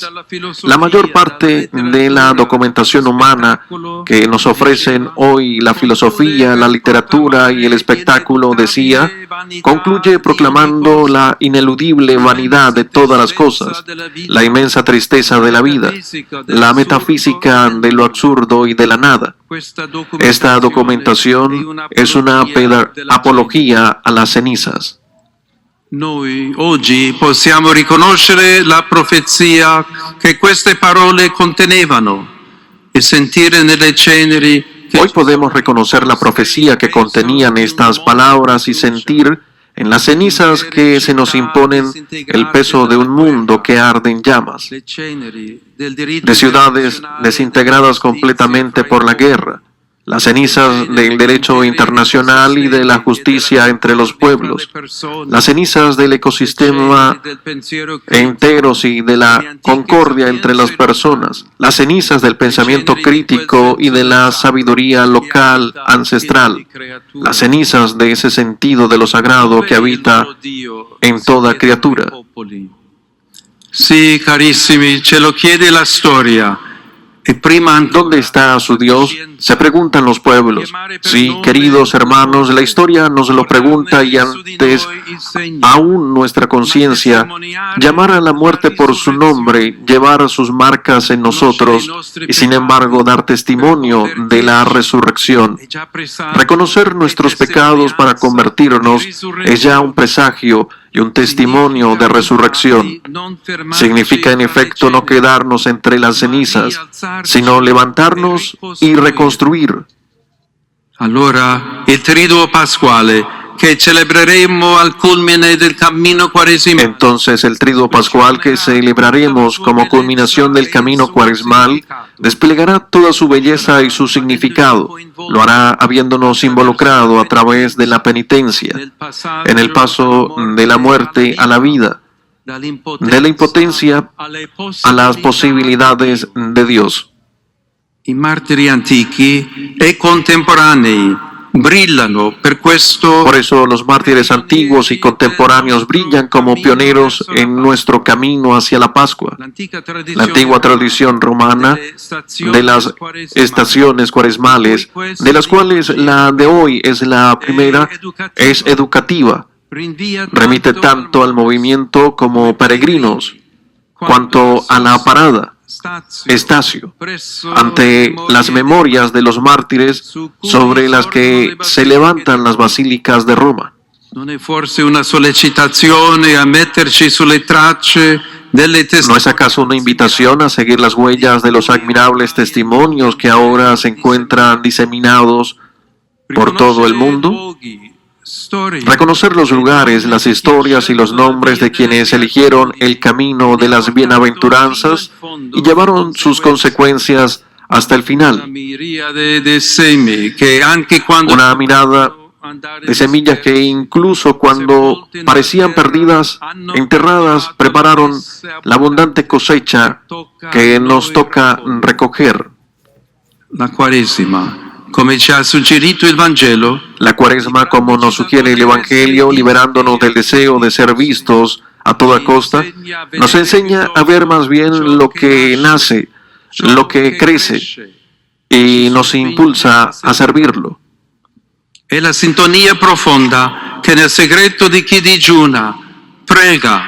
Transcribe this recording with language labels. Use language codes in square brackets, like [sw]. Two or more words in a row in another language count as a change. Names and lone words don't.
[es] La mayor parte de la documentación humana que nos ofrecen hoy la filosofía, la literatura y el espectáculo, decía, concluye proclamando la ineludible vanidad de todas las cosas, la inmensa tristeza de la vida, la metafísica de lo absurdo y de la nada. Esta documentación es una apología a las cenizas. [it] Noi oggi possiamo riconoscere la profezia che queste parole contenevano e sentire nelle ceneri che [es] Hoy podemos reconocer la profecía que contenían estas palabras y sentir en las cenizas que se nos imponen el peso de un mundo que arde en llamas, [it] le ceneri del diritto [es] de ciudades [it] internazionale, [es] desintegradas completamente por la guerra, las cenizas del derecho internacional y de la justicia entre los pueblos, las cenizas del ecosistema enteros y de la concordia entre las personas, las cenizas del pensamiento crítico y de la sabiduría local ancestral, las cenizas de ese sentido de lo sagrado que habita en toda criatura. [it] Sì, carissimi, ce lo chiede la storia. E prima [es] ¿Dónde está su Dios? Se preguntan los pueblos. Sí, queridos hermanos, la historia nos lo pregunta y antes aún nuestra conciencia, llamar a la muerte por su nombre, llevar sus marcas en nosotros y sin embargo dar testimonio de la resurrección. Reconocer nuestros pecados para convertirnos es ya un presagio y un testimonio de resurrección. Significa en efecto no quedarnos entre las cenizas, sino levantarnos y reconstruir. [it] Allora, il triduo pasquale che celebreremo al culmine del cammino quaresimale. [es] Entonces el triduo pascual que celebraremos como culminación del camino cuaresmal desplegará toda su belleza y su significado. Lo hará habiéndonos involucrado a través de la penitencia, en el paso de la muerte a la vida, de la impotencia a las posibilidades de Dios. [it] I martiri antichi e contemporanei brillano per questo. [es] Por eso los mártires antiguos y contemporáneos brillan como pioneros en nuestro camino hacia la Pascua. La antigua tradición romana de las estaciones cuaresmales, de las cuales la de hoy es la primera, es educativa. Remite tanto al movimiento como peregrinos, cuanto a la parada, estacio, ante las memorias de los mártires sobre las que se levantan las basílicas de Roma. [it] Non è forse una sollecitazione a metterci sulle tracce delle [es] ¿No es acaso una invitación a seguir las huellas de los admirables testimonios que ahora se encuentran diseminados por todo el mundo? Reconocer los lugares, las historias y los nombres de quienes eligieron el camino de las bienaventuranzas y llevaron sus consecuencias hasta el final. Una mirada de semillas que incluso cuando parecían perdidas, enterradas, prepararon la abundante cosecha que nos toca recoger. [it] La Quaresima, come ci ha suggerito il Vangelo, [es] La Cuaresma, como nos sugiere el Evangelio, liberándonos del deseo de ser vistos a toda costa, nos enseña a ver más bien lo que nace, lo que crece, y nos impulsa a servirlo. [it] È la sintonia profonda che nel segreto di chi digiuna prega.